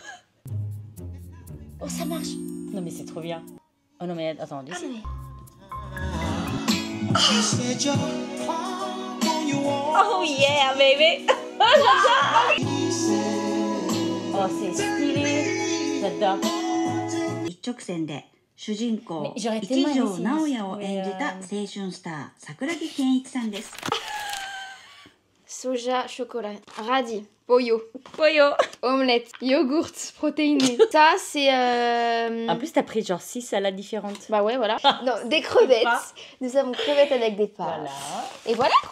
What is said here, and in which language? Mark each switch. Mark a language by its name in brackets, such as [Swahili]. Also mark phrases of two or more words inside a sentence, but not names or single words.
[French] Oh, ça marche. Non mais c'est trop bien. Oh non mais attends, Ah, laissez. mais... [English] Oh yeah baby. [French] Oh j'adore. Oh c'est stylé. J'adore. [Japanese] 一直線で主人公 [French] Mais j'aurais [Japanese] 一 [French] tellement [Japanese] 条 [French] aimé [Japanese] 直哉を [French] mais, [Japanese] 演じた青春スター桜木健一さんです。 [French] Soja, chocolat, radis, pollo, Pollo. omelette, yogourt, protéiné. Ça, c'est... En plus t'as pris genre 6 salades différentes. Bah ouais, voilà. Non, des crevettes. Nous avons crevettes avec des pâtes. Voilà. Et voilà quoi.